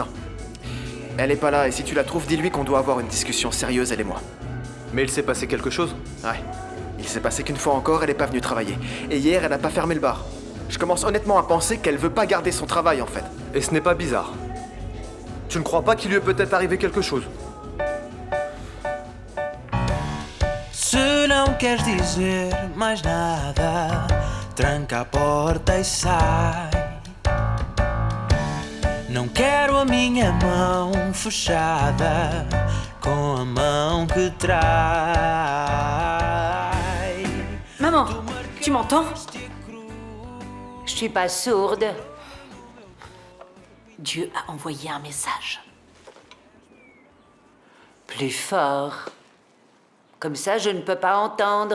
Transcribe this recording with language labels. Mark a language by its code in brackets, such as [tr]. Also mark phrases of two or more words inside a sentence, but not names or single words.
[fr] Elle est pas là, et si tu la trouves, dis-lui qu'on doit avoir une discussion sérieuse, elle et moi. Mais il s'est passé quelque chose? Ouais. Il s'est passé qu'une fois encore, elle est pas venue travailler. Et hier, elle a pas fermé le bar. Je commence honnêtement à penser qu'elle veut pas garder son travail, en fait. Et ce n'est pas bizarre. Tu ne crois pas qu'il lui est peut-être arrivé quelque chose? [pt] Se não queres dizer mais nada, tranca a porta e sai. Não quero a minha mão fechada com a mão que trai. [fr] Maman, tu m'entends? Je suis pas sourde. Dieu a envoyé un message. Plus fort. Comme ça, je ne peux pas entendre.